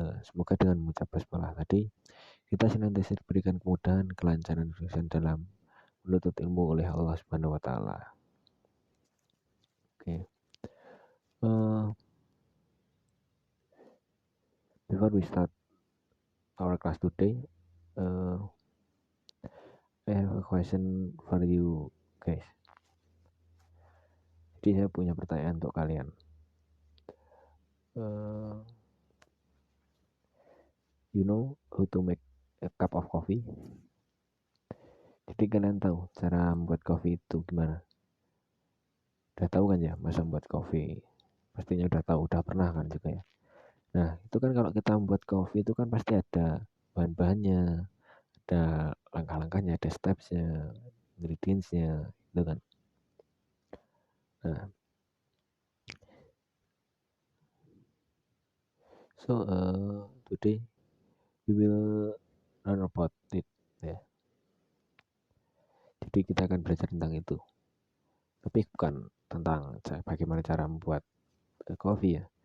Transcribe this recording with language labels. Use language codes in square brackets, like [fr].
[id] Semoga dengan mengucap basmalah tadi kita senantiasa diberikan kemudahan, kelancaran, kesuksesan dalam menuntut ilmu oleh Allah Subhanahu wa taala. Oke. [en] Before we start our class today, I have a question for you guys. [id] Jadi saya punya pertanyaan untuk kalian. [en] You know how to make a cup of coffee? [id] Jadi kalian tahu cara membuat kopi itu gimana? Udah tahu kan ya, masa membuat kopi? Pastinya udah tahu, udah pernah kan juga ya. Nah, itu kan kalau kita membuat kopi itu kan pasti ada bahan-bahannya, ada langkah-langkahnya, ada stepsnya, ingredientsnya, gitu kan. [en] Nah, so today we will learn about it ya. [id] Jadi kita akan belajar tentang itu, tapi bukan tentang bagaimana cara membuat kopi ya.